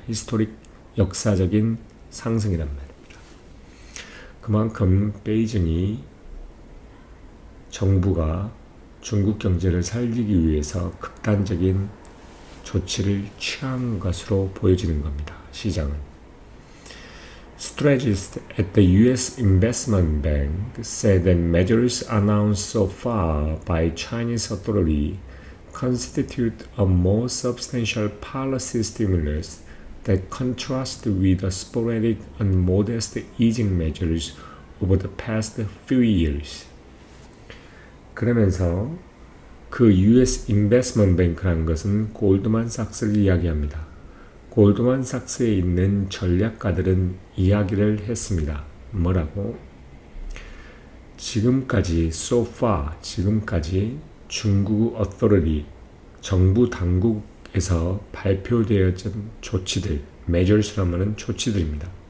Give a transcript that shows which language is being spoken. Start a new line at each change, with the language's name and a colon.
Korean: 히스토릭, 역사적인 상승이란 말입니다. 그만큼 베이징이 정부가 중국 경제를 살리기 위해서 극단적인 조치를 취한 것으로 보여지는 겁니다. 시장은.
English: Strategists at the U.S. Investment Bank said that measures announced so far by Chinese authorities constitute a more substantial policy stimulus that contrasts with the sporadic and modest easing measures over the past few years.
Korean: 그러면서 그 US Investment Bank라는 것은 골드만삭스를 이야기합니다. 골드만삭스에 있는 전략가들은 이야기를 했습니다. 뭐라고? 지금까지,
English: so far,
Korean: 지금까지 중국 authority, 정부 당국에서 발표되어진 조치들, measures라는 조치들입니다.